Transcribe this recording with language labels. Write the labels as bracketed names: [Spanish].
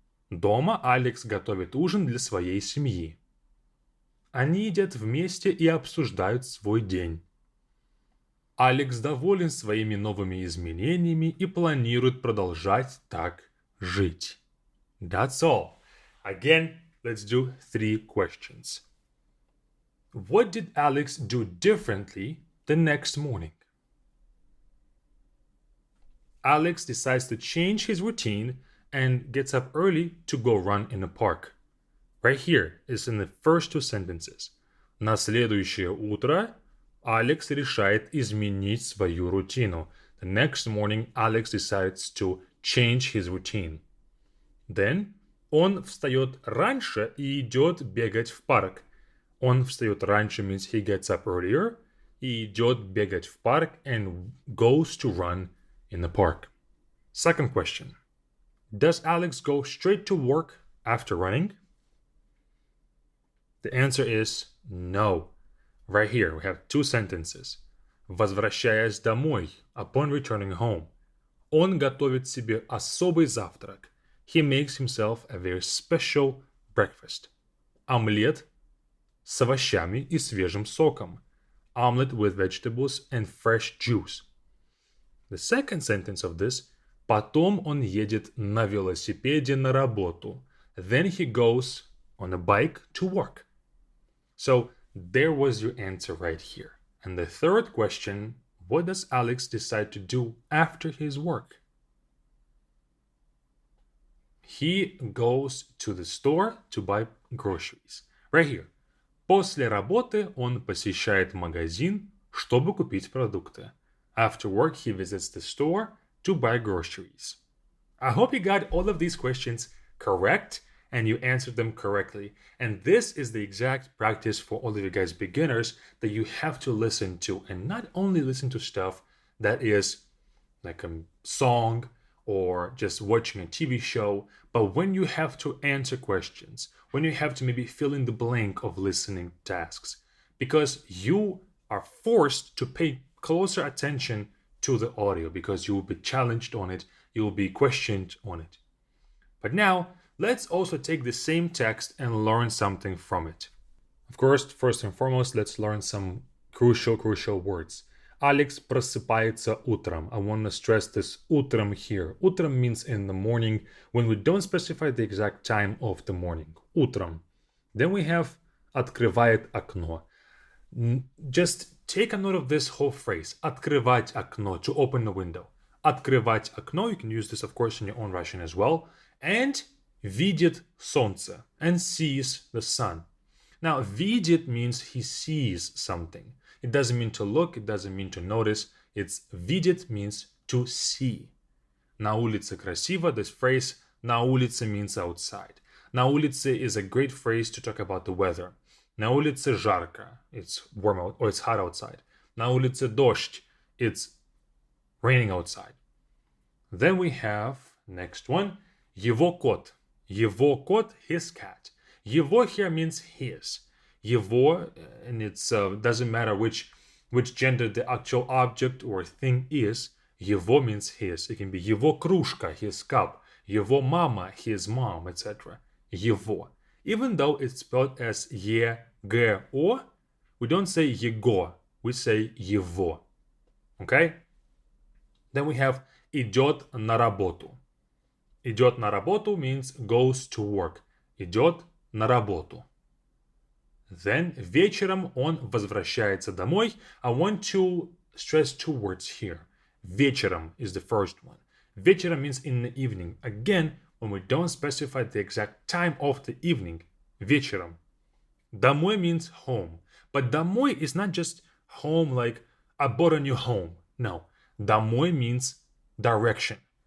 [Russian] Дома Алекс готовит ужин для своей семьи. Они едят вместе и обсуждают свой день. Алекс доволен своими новыми изменениями и планирует продолжать так жить. [English] That's all. Again, let's do 3 questions. What did Alex do differently the next morning? Alex decides to change his routine and gets up early to go run in the park. Right here is in the first 2 sentences. [Russian] На следующее утро Алекс решает изменить свою рутину. [English] The next morning, Alex decides to change his routine. Then, [Russian] он встает раньше и идет бегать в парк. Он встает раньше [English] means he gets up earlier [Russian] и идет бегать в парк [English] and goes to run in the park. Second question. Does Alex go straight to work after running? The answer is no. Right here we have 2 sentences. [Russian] Возвращаясь домой, [English] upon returning home, [Russian] он готовит себе особый завтрак. [English] He makes himself a very special breakfast. [Russian] Омлет с овощами и свежим соком. [English] Omelette with vegetables and fresh juice. The second sentence of this. [Russian] Потом он едет на велосипеде на работу. [English] Then he goes on a bike to work. So there was your answer right here. And the third question, what does Alex decide to do after his work? He goes to the store to buy groceries. Right here. [Russian] После работы он посещает магазин, чтобы купить продукты. [English] After work, he visits the store to buy groceries. I hope you got all of these questions correct and you answered them correctly. And this is the exact practice for all of you guys beginners that you have to listen to, and not only listen to stuff that is like a song or just watching a TV show, but when you have to answer questions, when you have to maybe fill in the blank of listening tasks, because you are forced to pay closer attention to the audio because you will be challenged on it, you will be questioned on it. But now, let's also take the same text and learn something from it. Of course, first and foremost, let's learn some crucial words. [Russian] Alex просыпается утром. [English] I want to stress this утром here. Утром means in the morning when we don't specify the exact time of the morning. Утром. Then we have [Russian] открывает окно. [English] Just take a note of this whole phrase. [Russian] Открывать окно, [English] to open the window. Открывать окно, you can use this of course in your own Russian as well. And [Russian] видит солнце, [English] and sees the sun. Now, видит means he sees something. It doesn't mean to look, it doesn't mean to notice. It's видит means to see. [Russian] На улице красиво, [English] this phrase на улице means outside. На улице is a great phrase to talk about the weather. [Russian] На улице жарко, [English] it's warm out or it's hot outside. [Russian] На улице дождь, [English] it's raining outside. Then we have next one, [Russian] его кот. Его кот, [English] his cat. Его here means his. Его, and it's doesn't matter which gender the actual object or thing is. Его means his. It can be [Russian] его кружка, [English] his cup. [Russian] Его мама, [English] his mom, etc. [Russian] Его. [English] Even though it's spelled as E-G-O, we don't say его, we say его. Okay? Then we have [Russian] идет на работу. Идет на работу [English] means goes to work. [Russian] Идет на работу. [English] Then вечером он возвращается домой. I want to stress 2 words here. Вечером is the first one. Вечером means in the evening. Again, when we don't specify the exact time of the evening. Вечером. Домой means home. But домой is not just home like I bought a new home. No. Домой means direction.